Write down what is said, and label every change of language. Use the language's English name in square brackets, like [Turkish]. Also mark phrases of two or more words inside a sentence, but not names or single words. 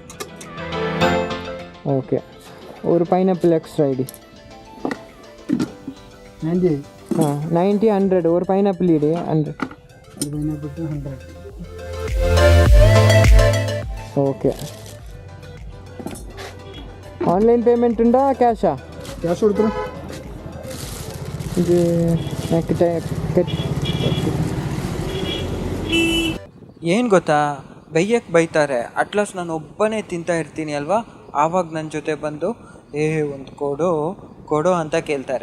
[Malayalam] ഓക്കെ, ഒരു പൈനാപ്പിൾ എക്സ്ട്രാ ഇടി. 90. ആ 90 100, ഒരു പൈനാപ്പിൾ ഇടി 100. ഓക്കെ, [English] online payment [Malayalam] ഉണ്ടോ ക്യാഷാ? [Kannada] ಕ್ಯಾಶ್ ಕೊಡ್ತೀರ? ಇದು ಏನು ಗೊತ್ತಾ, ಬೈಯಕ್ಕೆ ಬೈತಾರೆ. ಅಟ್ಲಾಸ್ ನಾನು ಒಬ್ಬನೇ ತಿಂತಾ ಇರ್ತೀನಿ ಅಲ್ವಾ, ಆವಾಗ ನನ್ನ ಜೊತೆ ಬಂದು ಒಂದು ಕೊಡೋ ಅಂತ ಕೇಳ್ತಾರೆ.